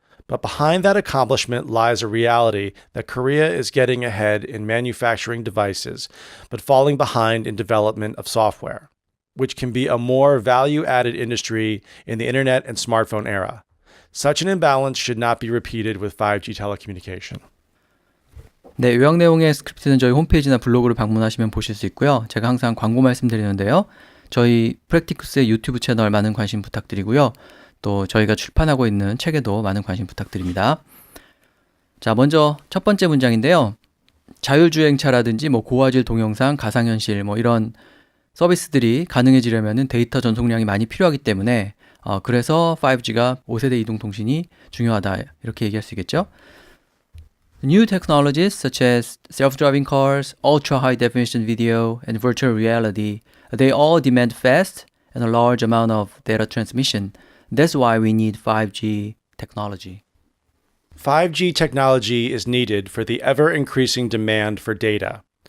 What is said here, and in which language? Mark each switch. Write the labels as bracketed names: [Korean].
[English] But behind that accomplishment lies a reality that Korea is getting ahead in manufacturing devices, but falling behind in development of software, which can be a more value-added industry in the internet and smartphone era. Such an imbalance should not be repeated with 5G telecommunication. [Korean] 네, 요약 내용의 스크립트는 저희 홈페이지나 블로그를 방문하시면 보실 수 있고요. 제가 항상 광고 말씀드리는데요. 저희 프랙티쿠스의 유튜브 채널 많은 관심 부탁드리고요. 또 저희가 출판하고 있는 책에도 많은 관심 부탁드립니다. 자, 먼저 첫 번째 문장인데요. 자율주행차라든지 고화질 동영상, 가상현실 이런 서비스들이 가능해지려면 데이터 전송량이 많이 필요하기 때문에 그래서 5G가 5세대 이동통신이 중요하다 이렇게 얘기할 수 있겠죠. [English] New technologies such as self-driving cars, ultra-high-definition video, and virtual reality, they all demand fast and a large amount of data transmission. That's why we need 5G technology. 5G technology is needed for the ever-increasing demand for data.